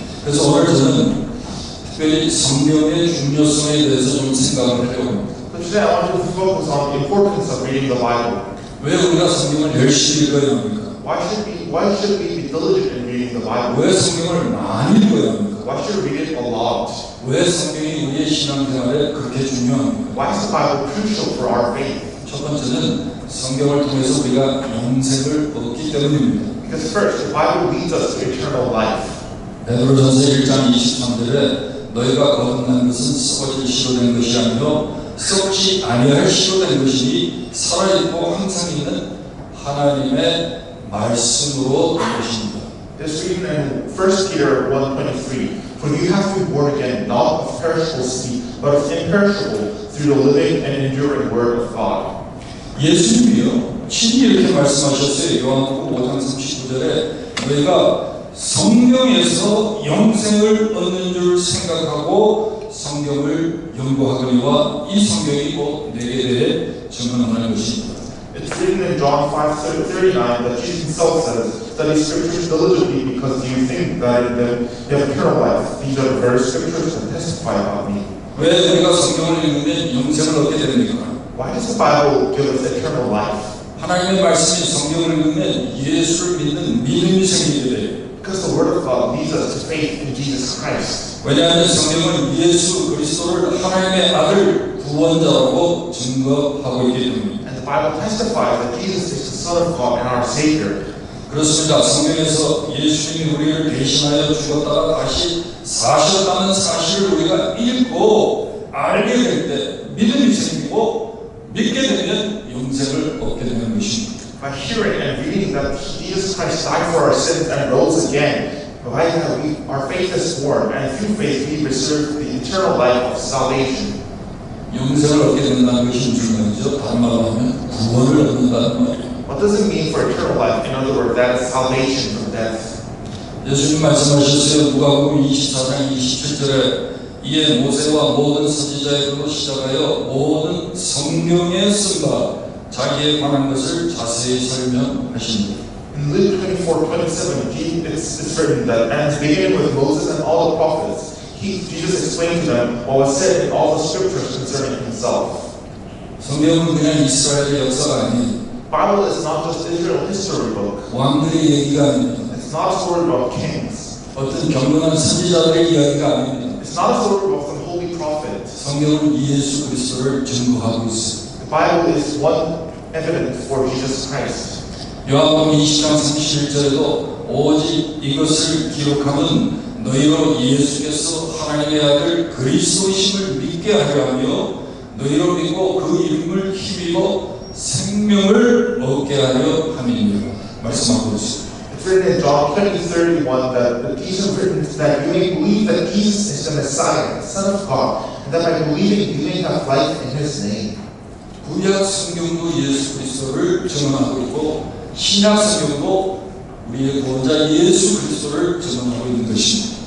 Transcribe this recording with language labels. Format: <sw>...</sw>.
<ko>그래서 오늘 저는 특별히 성경의 중요성에 대해서 좀 생각을 해요.</ko> <en>So today I want to focus on the importance of reading the Bible.</en> <ko>왜 우리가 성경을 열심히 읽어야 합니까?</ko> <en>Why should we be diligent in reading the Bible?</en> <ko>왜 성경을 많이 읽어야 합니까?</ko> <en>Why should we read it a lot?</en> <ko>왜 성경이 우리의 신앙생활에 그렇게 중요합니까?</ko> <en>Why is the Bible crucial for our faith?</en> <ko>첫 번째는 성경을 통해서 우리가 영생을 얻기 때문입니다.</ko> <en>Because first, the Bible leads us to eternal life.</en> <ko>베드로전서 1장 23절에 너희가 거듭난 것은 썩어질 씨로 된 것이 아니요 썩지 아니할 씨로 된 것이니 살아있고 항상 있는 하나님의 말씀으로 된 것입니다.</ko> <en>This reading in 1 Peter 1:23, for you have to be born again, not of perishable seed, but of imperishable, through the living and enduring word of God.</en> <ko>예수님이요 친히 이렇게 말씀하셨어요. 요한복음 5장 39절에 너희가 성경에서 영생을 얻는 줄 생각하고 성경을 연구하거니와 이 성경이 곧 내게 대해 증언하는 것입니다.</ko> <en>It's written in John 5:39 that Jesus himself says, study scriptures diligently because you think that in them you have eternal life. These are the very scriptures that testify about me.</en> <ko>왜 우리가 성경을 읽으면 영생을 얻게 됩니까?</ko> <en>Why does the Bible give us eternal life?</en> <ko>하나님의 말씀이 성경을 읽으면 예수를 믿는 믿음이 생기게 돼요.</ko> <en>Because the Word of God leads us to faith in Jesus Christ.</en> <ko>왜냐하면 성경은 예수 그리스도를 하나님의 아들 구원자라고 증거하고 있기 때문입니다.</ko> <en>And the Bible testifies that Jesus is the Son of God and our Savior.</en> <ko>그렇습니다. 성경에서 예수님이 우리를 대신하여 죽었다가 다시 사셨다는 사실을 우리가 읽고 알게 될 때 믿음이 생기고 믿게 되면 영생을 얻게 되는 것입니다.</ko> <en>By hearing and reading that Jesus Christ died for our sins and rose again, By that our faith is born, and through faith we receive the eternal life of salvation.</en> <ko>영생을 얻게 된다는 것이 무슨 말이죠? 다른 말로 하면 구원을 얻는다는 말이에요.</ko> <en>What does it mean for eternal life? In other words, that is salvation from death.</en> <ko>예수님 말씀하셨어요. 누가복음 24장 27절에 이에 모세와 모든 선지자에게로 시작하여 모든 성경에 쓴바 자기에 관한 것을 자세히 설명하신다.</ko> <en>In Luke 24:27, it's written that, and beginning with Moses and all the prophets, Jesus explained to them what was said in all the scriptures concerning himself.</en> <ko>성경은 그냥 이스라엘의 역사가 아니에요.</ko> <en>Bible is not just Israel history book.</en> <ko>왕들의 얘기가 아닙니다.</ko> <en>It's not a story about kings.</en> <ko>어떤 경건한 선지자들의 이야기가 아닙니다.</ko> <en>It's not a story about some holy prophet.</en> <ko>성경은 예수 그리스도를 증거하고 있어요.</ko> <en>The Bible is one evidence for Jesus Christ.</en> <ko>요한복음 20장 31절에도 오직 이것을 기록하면 너희로 예수께서 하나님의 아들 그리스도이심을 믿게 하려 하며 너희로 믿고 그 이름을 힘입어 생명을 얻게 하려 함이니라 말씀하고 있습니다.</ko> <en>It's written in John 20:31 that Jesus written that you may believe that Jesus is the Messiah, the Son of God, and that by believing you may have life in His name.</en> <ko>구약 성경도 예수 그리스도를 증언하고 있고 신약 성경도 우리의 구원자 예수 그리스도를 증언하고 있는 것입니다.</ko>